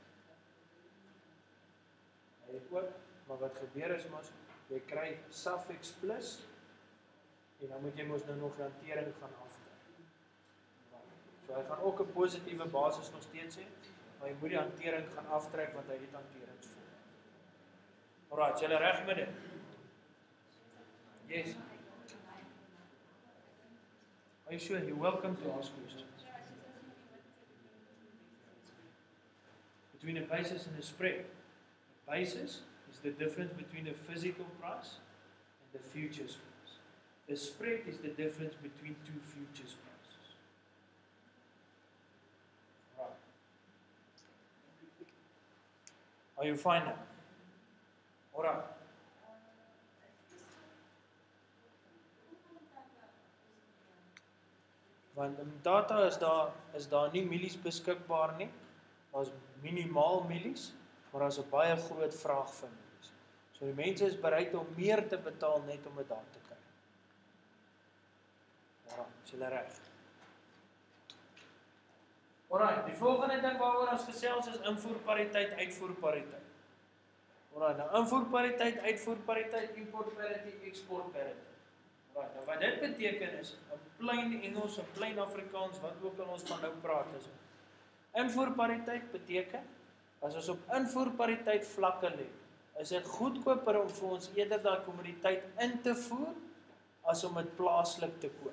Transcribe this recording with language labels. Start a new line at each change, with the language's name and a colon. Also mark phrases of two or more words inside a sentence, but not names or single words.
Afrikaans: Hy ook, maar wat gebeur is mos jy kry suffix plus en dan moet jy mos nou nog hantering gaan aftrek. So hy gaan ook 'n positiewe basis nog steeds hê. Maar jy moet die hantering gaan aftrek want hy het hanteringsfooie. Alraai, is jy reg met dit?
English: Yes. Are you sure? You're welcome to ask questions. Between a basis and a spread. A basis is the difference between the physical price and the futures price. The spread is the difference between two futures prices. Right. Are you fine now?
Afrikaans: Alright. Want data is daar nie mielies beskikbaar nie. Daar's minimaal mielies, maar daar's 'n baie groot vraag vir mielies. So die mense is bereid om meer te betaal net om dit daar te kry. Ja, is julle reg. Alright, die volgende ding waaroor ons gesels is invoerpariteit, uitvoerpariteit. Alright, nou invoerpariteit, uitvoerpariteit,
English: import parity, export parity.
Afrikaans: Alright, nou wat dit beteken is, in plain Engels en plain Afrikaans, wat ook al ons van nou praat is. Invoerpariteit beteken, as ons op invoerpariteit vlakke lê, is dit goedkoper om vir ons eerder daai kommoditeit in te voer, as om dit plaaslik te koop.